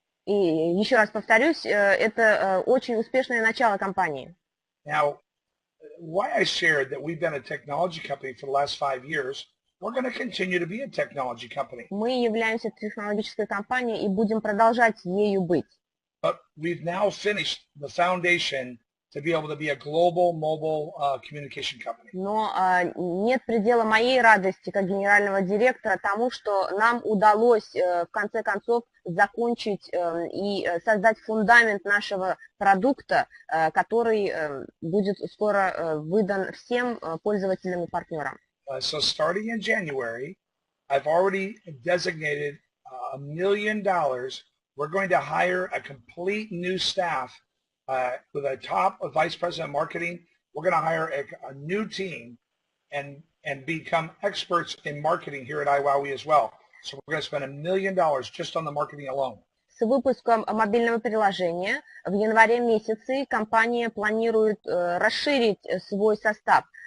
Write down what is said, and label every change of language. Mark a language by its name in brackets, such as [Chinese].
[Russian] И еще раз повторюсь, это очень успешное начало компании. [English] Now, why I shared that we've been a technology company for the last 5 years, we're going to continue to be a technology company. [Russian] Мы являемся технологической компанией и будем продолжать ею быть. [English] But we've now finished the foundation to be able to be a global mobile communication company. [Russian] Но нет предела моей радости как генерального директора тому, что нам удалось в конце концов закончить и создать фундамент нашего продукта, который будет скоро выдан всем пользователям и партнерам. [English] So starting in January, I've already designated $1 million. We're going to hire a complete new staff. With a top vice president of marketing, we're going to hire a new team and become experts in marketing here at iWowWe as well. So we're going to spend $1 million just on the marketing alone. [Russian] С выпуском мобильного приложения в январе месяце компания планирует расширить свой состав.